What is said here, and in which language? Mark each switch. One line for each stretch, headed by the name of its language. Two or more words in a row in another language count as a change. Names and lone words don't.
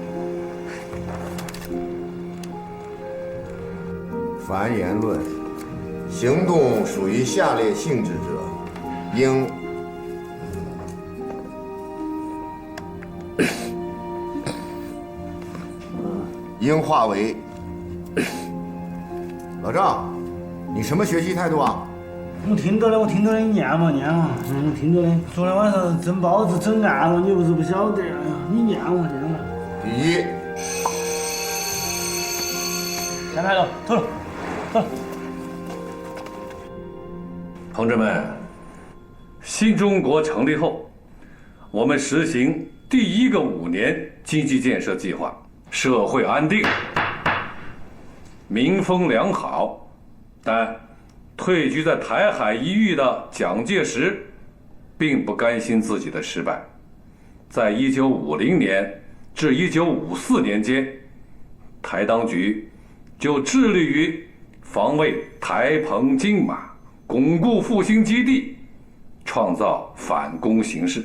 Chinese: 凡言論，行動屬於下列性質者，應化為。老趙，你什麼學習態度啊？我聽到了，你念嘛，我聽到的。昨天晚上蒸包子整暗了，你不是不曉得？哎呀，你念嘛。第一。下台了，走了。同志們， 新中国成立後，我们实行第一个5年经濟建設計劃，社會安定，民風良好。但退居在台海一隅的蔣介石，並不甘心自己的失敗，在1950年至1954年間，台當局就致力於防衛台澎金馬，鞏固復興基地，創造反攻形勢。